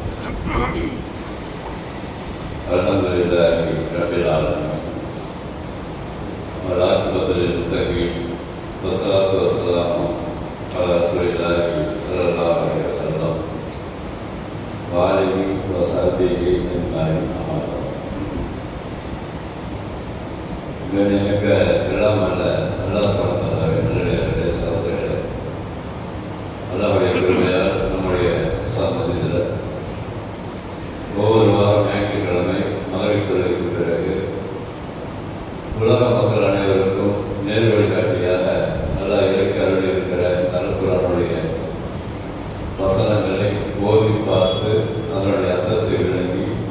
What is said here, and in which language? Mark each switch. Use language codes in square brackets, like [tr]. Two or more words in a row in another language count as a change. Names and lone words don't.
[ar] الحمد لله رب العالمين والعاقبة للمتقين والصلاة والسلام على رسول الله صلى الله عليه وسلم وآله وصحبه أجمعين. [ta] கண்ணியமிக்க எல்லாம் அல்ல அல்லாஹ் [ar] سبحانه وتعالى [ta] சகோதரர்களே, அல்லாஹ்வுடைய பெருமையால் நம்முடைய சமூகத்தில் ஒவ்வொரு வாரம் ஞாயிற்றுக்கிழமை மகரிப் தொழுகைக்கு பிறகு உலக மக்கள் அனைவருக்கும் நேர் வழிகாட்டியாக அல்லாஹ் இறக்கி இருக்கிற அல்குர்ஆனுடைய வசனங்களை ஓதி பார்த்து அதனுடைய அர்த்தத்தை விளங்கி